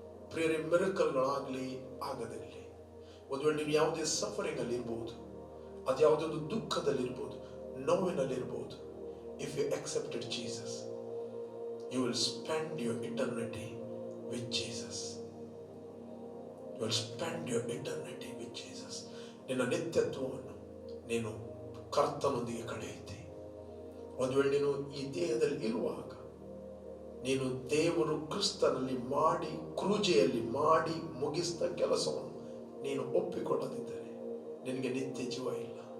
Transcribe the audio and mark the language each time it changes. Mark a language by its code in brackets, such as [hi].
[kn] ಪ್ರಿಯರೇ, ಮಿರಕಲ್ಗಳಾಗಲಿ ಆಗದಿರಲಿ, ಒಂದು ವೇಳೆ ನೀವು ಯಾವುದೇ ಸಫರಿಂಗ್ ಅಲ್ಲಿ ಇರಬಹುದು, ಅದು ಯಾವುದೊಂದು ದುಃಖದಲ್ಲಿರ್ಬೋದು, ನೋವಿನಲ್ಲಿರ್ಬೋದು, [en] If you accepted Jesus, you will spend your eternity with Jesus. You will spend your eternity with Jesus. [kn] ನಿನ್ನ ನಿತ್ಯತ್ವವನ್ನು ನೀನು ಕರ್ತನೊಂದಿಗೆ ಕಳೆಯುತ್ತೆ. ಒಂದು ವೇಳೆ ನೀನು ಈ ದೇಹದಲ್ಲಿ ಇರುವಾಗ ನೀನು ದೇವರು ಕ್ರಿಸ್ತನಲ್ಲಿ ಮಾಡಿ, ಕ್ರೂಜೆಯಲ್ಲಿ ಮಾಡಿ ಮುಗಿಸಿದ ಕೆಲಸವನ್ನು ನೀನು ಒಪ್ಪಿಕೊಳ್ಳದಿದ್ದರೆ ನಿನಗೆ ನಿತ್ಯ ಜೀವ ಇಲ್ಲ.